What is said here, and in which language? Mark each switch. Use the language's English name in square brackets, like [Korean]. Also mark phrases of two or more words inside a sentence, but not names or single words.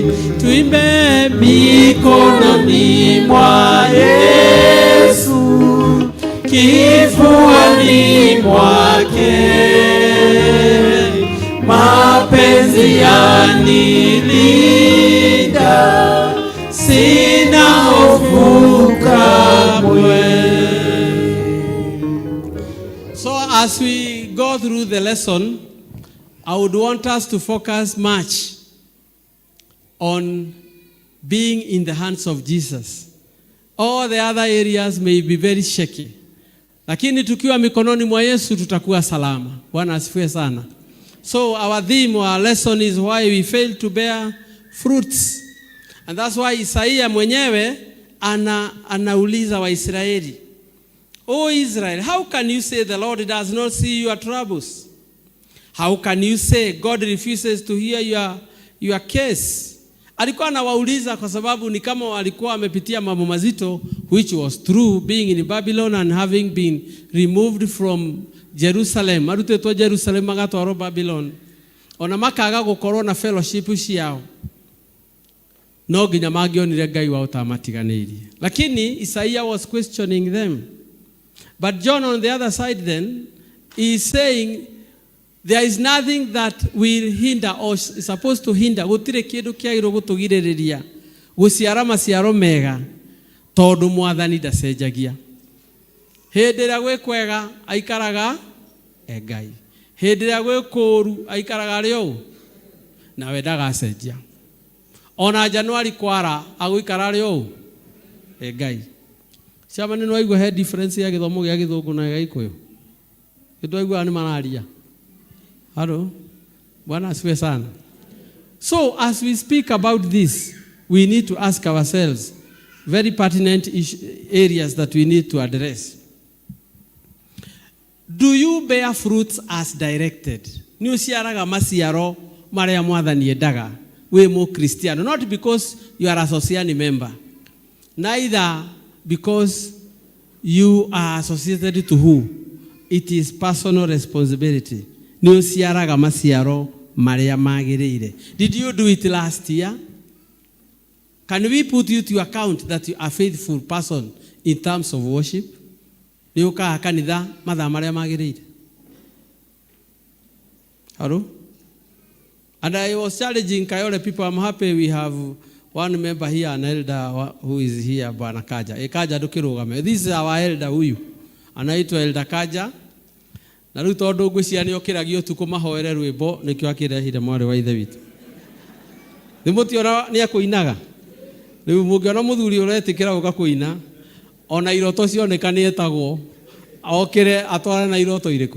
[Swahili] Tuimbe mikononi mwa Yesu, kifuani mwake. Mapenzi yanilinda, sina hofu kamwe. [English] So as we go through the lesson, I would want us to focus much on being in the hands of Jesus. All the other areas may be very shaky, [Swahili] lakini tukiwa mikononi mwa Yesu tutakuwa salama. Bwana asifiwe sana. [English] So our theme, our lesson is why we fail to bear fruits. And that's why Isaiah [Swahili] mwenyewe anauliza Waisraeli, [English] "O Israel, how can you say the Lord does not see your troubles? How can you say God refuses to hear your case?" [Swahili] Alikuwa anawauliza kwa sababu ni kama walikuwa wamepitia mambo mazito, [English] which was true, being in Babylon and having been removed from Jerusalem. [Kikuyu] Marutetwo Jerusalem magatwarwo Babylon. Ona makaga gukorwo na fellowship ciao. No nginya mangionire Ngai wao tamatiganĩirie. [English] Lakini Isaiah was questioning them. But John on the other side then is saying there is nothing that will hinder or is supposed to hinder. [Kikuyu] Gutire kindu kiagirwo gutugiririria guciara maciaro mega tondu mwathani ndacenjagia. Hindi ria gwi kwega aikaraga Ngai. Hindi ria gwi kuru aikaraga rio na we ndagacenjia. Ona Januari kwara aguikara rio Ngai. Ciama nĩ waigua he difference ya githomo gĩa Gĩthũngũ na gĩa Gĩkũyũ. Gĩtwaigua nĩ mararia. [English] Hello? [Swahili] Bwana asifiwe sana. [English] So as we speak about this, we need to ask ourselves very pertinent areas that we need to address. Do you bear fruits as directed? [Kikuyu] Ni uciaraga maciaro maria mwathani endaga we mu Christian, [English] not because you are a society member, neither because you are associated to who. It is personal responsibility. [Kikuyu] Ni uciaraga maciaro maria magirire. [English] Did you do it last year? Can we put you to account that you are a faithful person in terms of worship? [Kikuyu] Ni ukaga kanitha mathaa maria magirire. [English] Hello? And I was challenging Kayole people. I'm happy we have one member here, an elder who is here, [Swahili] Bwana Kaja. [Kikuyu] Kaja tukirugame. [English] This is our elder huyu. [Swahili] Anaitwa Elder Kaja. [Kikuyu] Na rĩu tondũ ngwĩciria nĩ okĩragio ũtukũ mahoere rwĩmbo nĩkĩo akĩrehire mwarĩ wa ithe witũ. Nĩmũtiona nĩ akũinaga. Rĩu mũngĩona mũthuri ũretĩkĩra gũka kũina, ona iroto cioneka nĩ etagwo okĩre atware na iroto irĩkũ.